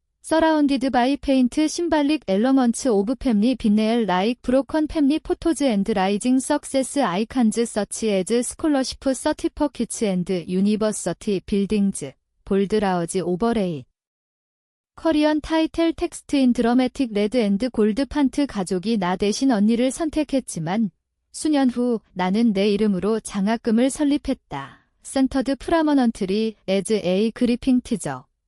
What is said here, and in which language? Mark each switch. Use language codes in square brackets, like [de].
[en] Surrounded by faint symbolic elements of family vignette like broken family photos and rising success icons such as scholarship certificates and university buildings, bold large overlay. Korean title text in dramatic red and gold font. [ko] 가족이 나 대신 언니를 선택했지만 수년 후 나는 내 이름으로 장학금을 설립했다. [en] Centered prominently as a gripping teaser.